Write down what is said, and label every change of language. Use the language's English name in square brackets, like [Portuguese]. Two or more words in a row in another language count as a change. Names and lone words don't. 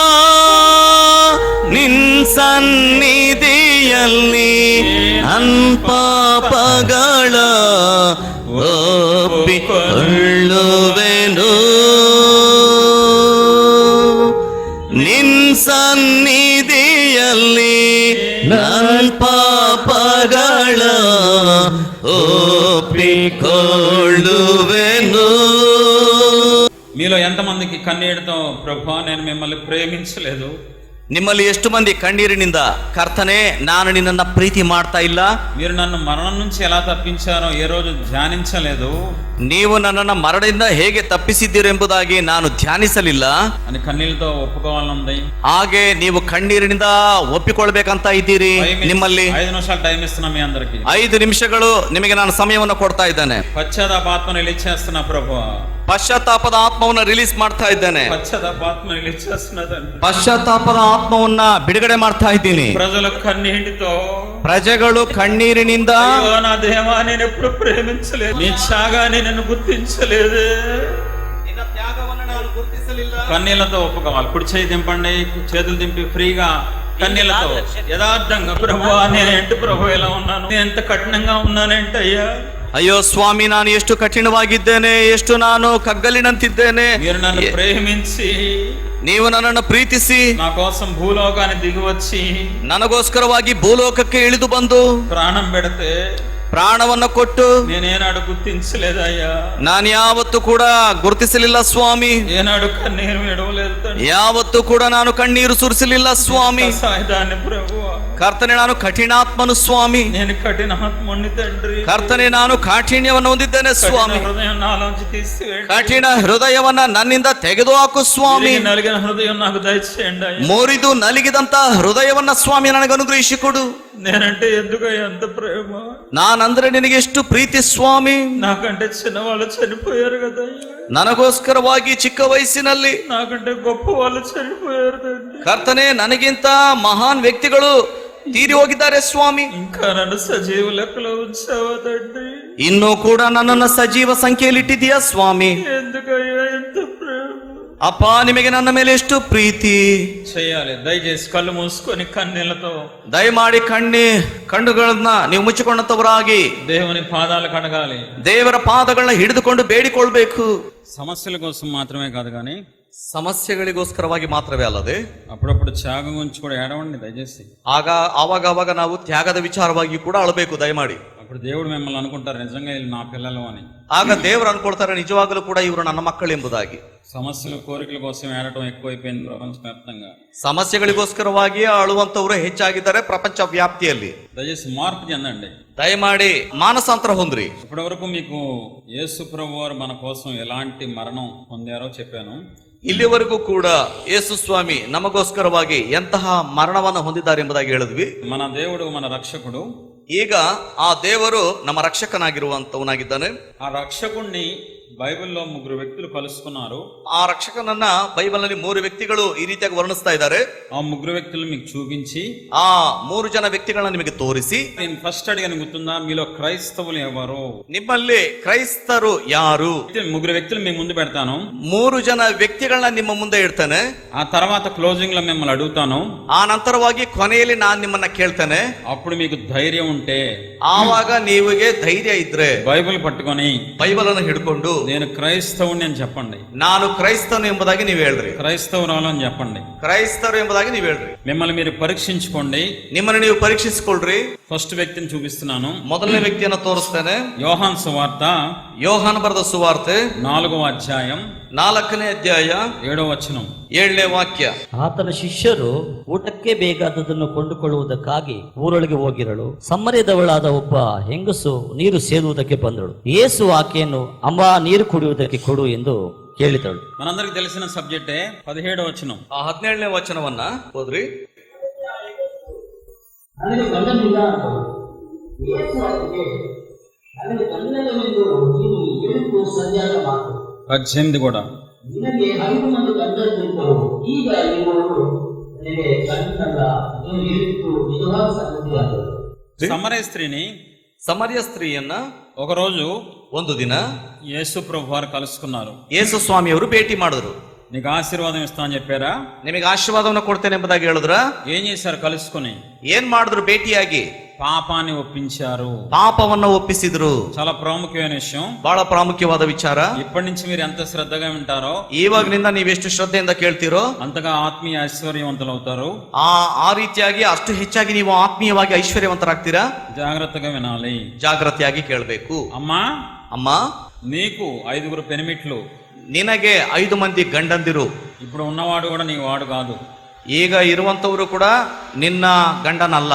[Kannada] ನಿನ್ ಸನ್ನಿಧಿಯಲ್ಲಿ ನನ್ ಪಾಪಗಳ ಒಪ್ಪಿಕೊಳ್ಳುವೆನು. ಸನ್ನಿಧಿಯಲ್ಲಿ ನನ್ ಪಾಪಗಳ ಒಪ್ಪಿಕೊಳ್ಳುವೆನು. [Telugu] మీలో ఎంతమందికి కన్నీటితో ప్రభా నేను మిమ్మల్ని ప్రేమించలేదు, [Kannada] ನಿಮ್ಮಲ್ಲಿ ಎಷ್ಟು ಮಂದಿ ಕಣ್ಣೀರಿನಿಂದ ಕರ್ತನೆ ನಾನು ನಿನ್ನನ್ನ ಪ್ರೀತಿ ಮಾಡ್ತಾ ಇಲ್ಲ, [Telugu] మీరు నన్ను మరణం నుంచి ఎలా తప్పించారో ఏ రోజు ధ్యానించలేదు [Kannada] ನೀವು ನನ್ನನ್ನ ಮರಣದಿಂದ ಹೇಗೆ ತಪ್ಪಿಸಿದ್ದೀರೆಂಬುದಾಗಿ ನಾನು ಧ್ಯಾನಿಸಲಿಲ್ಲ [Telugu] అని కన్నీళ్ళతో ఒప్పుకోవాలనుంది. [Kannada] ಹಾಗೆ ನೀವು ಕಣ್ಣೀರಿನಿಂದ ಒಪ್ಪಿಕೊಳ್ಬೇಕಂತ ಇದ್ದೀರಿ. ನಿಮ್ಮಲ್ಲಿ [Telugu] 5 నిమిషాలు టైం ఇస్తున్నా మీ అందరికి. [Kannada] 5 ನಿಮಿಷಗಳು ನಿಮಗೆ ನಾನು ಸಮಯವನ್ನು ಕೊಡ್ತಾ ಇದ್ದೇನೆ. [Telugu] పశ్చాత్తాపాత్మను రిలీజ్ చేస్తున్నా ప్రభు, [Kannada] ಪಶ್ಚಾತ್ತಾಪದ ಆತ್ಮವನ್ನು ರಿಲೀಸ್ ಮಾಡ್ತಾ ಇದ್ದೇನೆ. [Telugu] పశ్చాత్తాపాత్మను రిలీజ్ చేస్తున్నదండి. [Kannada] ಪಶ್ಚಾತ್ತಾಪದ ಆತ್ಮವನ್ನ ಬಿಡುಗಡೆ ಮಾಡ್ತಾ ಇದ್ದೀನಿ. [Telugu] ప్రజల కన్నీటితో, [Kannada] ಪ್ರಜೆಗಳು ಕಣ್ಣೀರಿನಿಂದ [Telugu] అయ్యో నా దేవా నేను ఎప్పుడు ప్రేమించలేదు, నీ త్యాగాన్ని నేను గుర్తించలేదు, కన్నీళ్లతో ఒప్పుకోవాలి. కుడి చేయి దింపండి, చేతులు దింపి ఫ్రీగా కన్నీళ్లతో యథార్థంగా ప్రభువా నేనేంటి ప్రభు ఎలా ఉన్నాను, నేను ఎంత కఠినంగా ఉన్నానంటే అయ్యా, [Kannada] ಅಯ್ಯೋ ಸ್ವಾಮಿ ನಾನು ಎಷ್ಟು ಕಠಿಣವಾಗಿದ್ದೇನೆ, ಎಷ್ಟು ನಾನು ಕಗ್ಗಲಿನಂತಿದ್ದೇನೆ. [Telugu] మీరు నన్ను ప్రేమించి [Kannada] ನೀವು ನನ್ನನ್ನು ಪ್ರೀತಿಸಿ [Telugu] నా కోసం భూలోకాన్ని దిగి వచ్చి [Kannada] ನನಗೋಸ್ಕರವಾಗಿ ಭೂಲೋಕಕ್ಕೆ ಇಳಿದು ಬಂದು [Telugu] ప్రాణం పెడితే [Kannada] ಪ್ರಾಣವನ್ನ ಕೊಟ್ಟು [Telugu] నేనేనాడు గుర్తించలేదయ్యా, [Kannada] ನಾನು ಯಾವತ್ತೂ ಕೂಡ ಗುರುತಿಸಲಿಲ್ಲ ಸ್ವಾಮಿ, [Telugu] ఏనాడు కన్నీరు విడవలేదు తండ్రి, [Kannada] ಯಾವತ್ತೂ ಕೂಡ ನಾನು ಕಣ್ಣೀರು ಸುರಿಸಲಿಲ್ಲ ಸ್ವಾಮಿ. [Telugu] సాయిదాన్ని ప్రభువా, [Kannada] ಕರ್ತನೆ ನಾನು ಕಠಿಣಾತ್ಮನು ಸ್ವಾಮಿ, [Telugu] నేను కఠినాత్ముని తండ్రి, [Kannada] ಕರ್ತನೆ ನಾನು ಕಾಠಿಣ್ಯವನ್ನು ಹೊಂದಿದ್ದೇನೆ ಸ್ವಾಮಿ. [Telugu] హృదయం నాలోంచి తీసివేయండి, [Kannada] ಕಠಿಣ ಹೃದಯವನ್ನ ನನ್ನಿಂದ ತೆಗೆದು ಹಾಕು ಸ್ವಾಮಿ. [Telugu] నలిగిన హృదయం నాకు దయచేయండి అయ్యా. [Kannada] ಮುರಿದು ನಲಿಗಿದಂತ ಹೃದಯವನ್ನ ಸ್ವಾಮಿ ನನಗೆ ಅನುಗ್ರಹಿಸಿಕೊಡು. [Telugu] నేనంటే ఎందుకయ్యా అంత ప్రేమ, [Kannada] ನಾನಂದ್ರೆ ನಿನಗೆ ಎಷ್ಟು ಪ್ರೀತಿ ಸ್ವಾಮಿ. [Telugu] నాకంటే చిన్నవాళ్ళు చనిపోయారు కదా అయ్యా, [Kannada] ನನಗೋಸ್ಕರವಾಗಿ ಚಿಕ್ಕ ವಯಸ್ಸಿನಲ್ಲಿ [Telugu] నాకంటే గొప్ప వాళ్ళు చనిపోయారు తండ్రి, [Kannada] ಕರ್ತನೆ ನನಗಿಂತ ಮಹಾನ್ ವ್ಯಕ್ತಿಗಳು ತೀರಿ ಹೋಗಿದ್ದಾರೆ ಸ್ವಾಮಿ. [Telugu] ఇంకా నన్ను సజీవ లెక్కలో ఉంచావా తండ్రి, [Kannada] ಇನ್ನೂ ಕೂಡ ನನ್ನನ್ನ ಸಜೀವ ಸಂಖ್ಯೆಯಲ್ಲಿಟ್ಟಿದೀಯಾ ಸ್ವಾಮಿ. [Telugu] ఎందుకయ్యా ఎంత ప్రేమ. [Kannada] ಅಪ್ಪ ನಿಮಗೆ ನನ್ನ ಮೇಲೆ ಎಷ್ಟು ಪ್ರೀತಿ. [Telugu] చేయాలి దయచేసి కళ్ళు మూసుకొని కన్నీళ్లతో [Kannada] ದಯಮಾಡಿ ಕಣ್ಣುಗಳನ್ನ ನೀವು ಮುಚ್ಚಿಕೊಂಡಂತವರಾಗಿ [Telugu] దేవుని పాదాలు కడగాలి, [Kannada] ದೇವರ ಪಾದಗಳನ್ನ ಹಿಡಿದುಕೊಂಡು ಬೇಡಿಕೊಳ್ಬೇಕು. [Telugu] సమస్యల కోసం మాత్రమే కాదు కానీ [Kannada] ಸಮಸ್ಯೆಗಳಿಗೋಸ್ಕರವಾಗಿ ಮಾತ್ರವೇ ಅಲ್ಲದೆ [Telugu] అప్పుడప్పుడు త్యాగం గురించి కూడా ఏడవండి దయచేసి. [Kannada] ಆವಾಗ ನಾವು ತ್ಯಾಗದ ವಿಚಾರವಾಗಿ ಕೂಡ ಅಳಬೇಕು ದಯಮಾಡಿ. [Telugu] అప్పుడు దేవుడు మిమ్మల్ని అనుకుంటారు నిజంగా వీళ్ళు నా పిల్లలు అని. [Kannada] ಆಗ ದೇವರು ಅನ್ಕೊಳ್ತಾರೆ ನಿಜವಾಗಲೂ ಕೂಡ ಇವರು ನನ್ನ ಮಕ್ಕಳು ಎಂಬುದಾಗಿ. [Telugu] సమస్యలు కోరికల కోసం ఏడటం ఎక్కువైపోయింది ప్రపంచవ్యాప్తంగా. [Kannada] ಸಮಸ್ಯೆಗಳಿಗೋಸ್ಕರವಾಗಿ ಅಳುವಂತವರು ಹೆಚ್ಚಾಗಿದ್ದಾರೆ ಪ್ರಪಂಚ ವ್ಯಾಪ್ತಿಯಲ್ಲಿ. [Telugu] దయచేసి మార్పు చెందండి, [Kannada] ದಯಮಾಡಿ ಮಾನಸಾಂತರ ಹೊಂದ್ರಿ. [Telugu] ఇప్పటి వరకు మీకు యేసు ప్రభు వారు మన కోసం ఎలాంటి మరణం పొందారో చెప్పాను. [Kannada] ಇಲ್ಲಿವರೆಗೂ ಕೂಡ ಯೇಸು ಸ್ವಾಮಿ ನಮಗೋಸ್ಕರವಾಗಿ ಎಂತಹ ಮರಣವನ್ನು ಹೊಂದಿದ್ದಾರೆ ಎಂಬುದಾಗಿ ಹೇಳಿದ್ವಿ. [Telugu] మన దేవుడు మన రక్షకుడు. [Kannada] ಈಗ ಆ ದೇವರು ನಮ್ಮ ರಕ್ಷಕನಾಗಿರುವಂತವನಾಗಿದ್ದಾನೆ. [Telugu] ఆ రక్షకుణ్ణి బైబిల్లో 3 వ్యక్తులు కలుసుకున్నారు. [Kannada] ಆ ರಕ್ಷಕನನ್ನ ಬೈಬಲ್ ನಲ್ಲಿ 3 ವ್ಯಕ್ತಿಗಳು ಈ ರೀತಿಯಾಗಿ ವರ್ಣಿಸ್ತಾ ಇದ್ದಾರೆ. [Telugu] ఆ 3 వ్యక్తులు మీకు చూపించి [Kannada] ಆ 3 ಜನ ವ್ಯಕ್ತಿಗಳನ್ನ ನಿಮಗೆ ತೋರಿಸಿ, [Telugu] నేను ఫస్ట్ అడిగాను గుర్తుందా, మీలో క్రైస్తవులు ఎవరు, [Kannada] ನಿಮ್ಮಲ್ಲಿ ಕ್ರೈಸ್ತರು ಯಾರು? [Telugu] 3 వ్యక్తులు మీ ముందు పెడతాను. [Kannada] 3 ಜನ ವ್ಯಕ್ತಿಗಳನ್ನ ನಿಮ್ಮ ಮುಂದೆ ಇಡ್ತೇನೆ. [Telugu] ఆ తర్వాత క్లోజింగ్ లో మిమ్మల్ని అడుగుతాను. [Kannada] ಆ ನಂತರವಾಗಿ ಕೊನೆಯಲ್ಲಿ ನಾನು ನಿಮ್ಮನ್ನ ಕೇಳ್ತೇನೆ. [Telugu] అప్పుడు మీకు ధైర్యం ఉంటే, [Kannada] ಆವಾಗ ನೀವಿಗೆ ಧೈರ್ಯ ಇದ್ರೆ [Telugu] బైబిల్ పట్టుకొని [Kannada] ಬೈಬಲ್ ಅನ್ನು ಹಿಡ್ಕೊಂಡು [Telugu] నేను ಕ್రైస్తవుని అని చెప్పండి, [Kannada] ನಾನು ಕ್ರೈಸ್ತನು ಎಂಬುದಾಗಿ ನೀವು ಹೇಳ್ರಿ, [Telugu] క్రైస్తవురాలు అని చెప్పండి. [Kannada] ಕ್ರೈಸ್ತರು ಎಂಬುದಾಗಿ ನೀವು ಹೇಳ್ರಿ. [Telugu] మిమ్మల్ని మీరు పరీక్షించుకోండి. [Kannada] ನಿಮ್ಮನ್ನು ನೀವು ಪರೀಕ್ಷಿಸಿಕೊಳ್ಳ್ರಿ. [Telugu] ఫస్ట్ వ్యక్తిని చూపిస్తున్నాను. [Kannada] ಮೊದಲನೇ ವ್ಯಕ್ತಿಯನ್ನ ತೋರಿಸ್ತೇನೆ. [Telugu] యోహాను సువార్త [Kannada] ಯೋಹಾನ ಬರೆದ ಸುವಾರ್ತೆ [Telugu] 4వ అధ్యాయం [Kannada] 4ನೇ ಅಧ್ಯಾಯ [Telugu] 7వ వచనం. [Kannada] 7ನೇ ವಾಕ್ಯ. ಆತನ ಶಿಷ್ಯರು ಊಟಕ್ಕೆ ಬೇಕಾದದನ್ನು ಕೊಂಡುಕೊಳ್ಳುವುದಕ್ಕಾಗಿ ಊರೊಳಗೆ ಹೋಗಿರಳು. ಸಮ್ಮರ್ಯದವಳಾದ ಒಬ್ಬ ಹೆಂಗಸು ನೀರು ಸೇದುವುದಕ್ಕೆ ಬಂದಳು. ಯೇಸು ಆಕೆಯನ್ನು ಅಮ್ಮ ನೀರು ಕುಡಿಯುವುದಕ್ಕೆ ಕೊಡು ಎಂದು ಕೇಳಿದಳು. [Telugu] మనందరికి తెలిసిన సబ్జెక్టే 17వ వచనం. [Kannada] ಆ 17ನೇ ವಚನವನ್ನ ಓದ್ರಿ. ನನಗೆ ಗಂಡನಿಲ್ಲ ಅಂದಳು. ಯೇಸು ಆಕೆಗೆ, ನನಗೆ ಗಂಡನಿಲ್ಲವೆಂದು ನೀನು ಹೇಳಿದ್ದು ಸರಿಯಾದ ಮಾತು. [Telugu] 18 కూడా. [Kannada] ನಿನಗೆ 5 ಮಂದಿ ಗಂಡಂದಿದ್ದರು, ಈಗ ಇರುವವರು ನನಗೆ ಗಂಡನಲ್ಲ. ನೀನು ಹೇಳಿದ್ದು ನಿಜವಾದ ಸಂಗತಿಯಾದದ್ದು. [Telugu] సమరయ స్త్రీని [Kannada] ಸಮರ್ಯ ಸ್ತ್ರೀಯನ್ನ [Telugu] ఒకరోజు [Kannada] ಒಂದು ದಿನ [Telugu] యేసు ప్రభు వారు కలుసుకున్నారు. [Kannada] ಯೇಸು ಸ್ವಾಮಿಯವರು ಭೇಟಿ ಮಾಡಿದ್ರು. [Telugu] నీకు ఆశీర్వాదం ఇస్తా అని చెప్పారా? [Kannada] ನಿಮಗೆ ಆಶೀರ್ವಾದವನ್ನು ಕೊಡ್ತೇನೆ ಎಂಬುದಾಗಿ ಹೇಳಿದ್ರ? [Telugu] ఏం చేశారు? కలుసుకుని [Kannada] ಏನ್ ಮಾಡಿದ್ರು? ಭೇಟಿಯಾಗಿ [Telugu] పాపాన్ని ఒప్పించారు. [Kannada] ಪಾಪವನ್ನ ಒಪ್ಪಿಸಿದ್ರು. [Telugu] చాలా ప్రాముఖ్యమైన విషయం, [Kannada] ಬಹಳ ಪ್ರಾಮುಖ್ಯವಾದ ವಿಚಾರ. [Telugu] ఇప్పటి నుంచి మీరు ఎంత శ్రద్ధగా వింటారో, [Kannada] ಇವಾಗಿನಿಂದ ನೀವೆಷ್ಟು ಶ್ರದ್ಧೆಯಿಂದ ಕೇಳ್ತೀರೋ [Telugu] అంతగా ఆత్మీయ ఐశ్వర్యవంతులవుతారు. [Kannada] ಆ ರೀತಿಯಾಗಿ ಅಷ್ಟು ಹೆಚ್ಚಾಗಿ ನೀವು ಆತ್ಮೀಯವಾಗಿ ಐಶ್ವರ್ಯವಂತರಾಗ್ತೀರಾ. [Telugu] జాగ్రత్తగా వినాలి, [Kannada] ಜಾಗ್ರತೆಯಾಗಿ ಕೇಳಬೇಕು. [Telugu] అమ్మా [Kannada] ಅಮ್ಮ, [Telugu] నీకు 5 పెనిమిట్లు, [Kannada] ನಿನಗೆ 5 ಮಂದಿ ಗಂಡಂದಿರು. [Telugu] ఇప్పుడు ఉన్నవాడు కూడా నీ వాడు కాదు. [Kannada] ಈಗ ಇರುವಂತವರು ಕೂಡ ನಿನ್ನ ಗಂಡನಲ್ಲ.